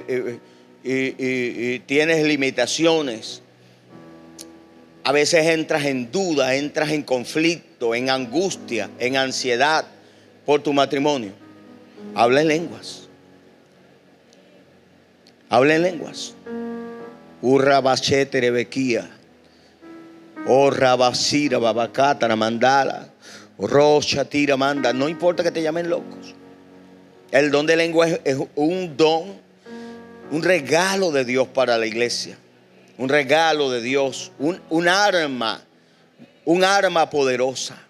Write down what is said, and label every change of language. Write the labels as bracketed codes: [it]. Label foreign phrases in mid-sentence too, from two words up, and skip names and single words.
[es] Y tienes limitaciones. A veces entras en duda, entras en conflicto, en angustia, en ansiedad por tu matrimonio. Habla en lenguas. Habla en lenguas. Urrabachete rebequía. Oh rabasira babacata mandala. Rocha tira manda. No importa que te llamen locos. El don de lengua es un don, un regalo de Dios para la iglesia. Un regalo de Dios, un arma poderosa.